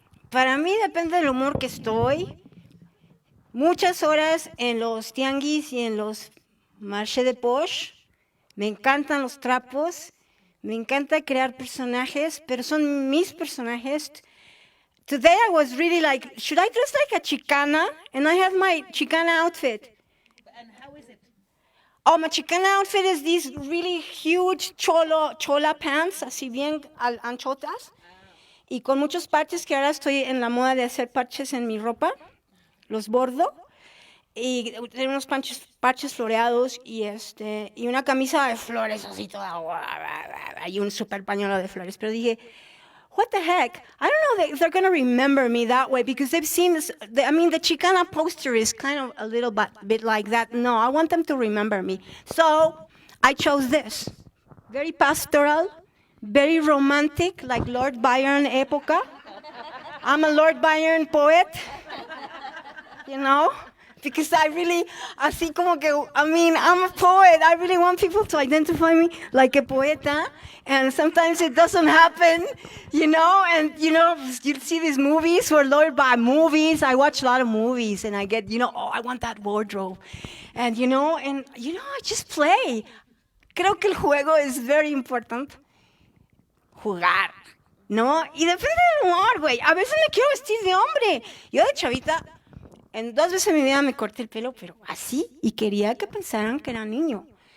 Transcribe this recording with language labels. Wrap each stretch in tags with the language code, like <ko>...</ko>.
<es>Para mí depende del humor que estoy. Muchas horas en los tianguis y en los marchés de poche. Me encantan los trapos. Me encanta crear personajes, pero son mis personajes.</es> <en>Today I was really like, should I dress like a Chicana? And I have my Chicana outfit. And how is it? Oh, my Chicana outfit is these really huge chola pants,</en> <es>así bien anchotas. Y con muchos parches, que ahora estoy en la moda de hacer parches en mi ropa. Los bordo. Y tengo unos parches floreados y una camisa de flores así toda, y un super pañuelo de flores. Pero dije,</es> <en>what the heck? I don't know if they're going to remember me that way because they've seen this. The Chicana poster is kind of a little bit like that. No, I want them to remember me. So I chose this. Very pastoral, very romantic, like Lord Byron época. I'm a Lord Byron poet, you know? Because I really,</en> <es>así como que,</es> <en>I'm a poet. I really want people to identify me like a poeta. And sometimes it doesn't happen, you know? And, you see these movies where movies. I watch a lot of movies and I get, I want that wardrobe. And, I just play.</en> <es>Creo que el juego es</es> <en>very important.</en> <es>Jugar, ¿no? Y depende del humor, güey. A veces me quiero vestir de hombre. Yo de chavita... En 2 veces en mi vida me corté el pelo, pero así, y quería que pensaran que era niño.</es>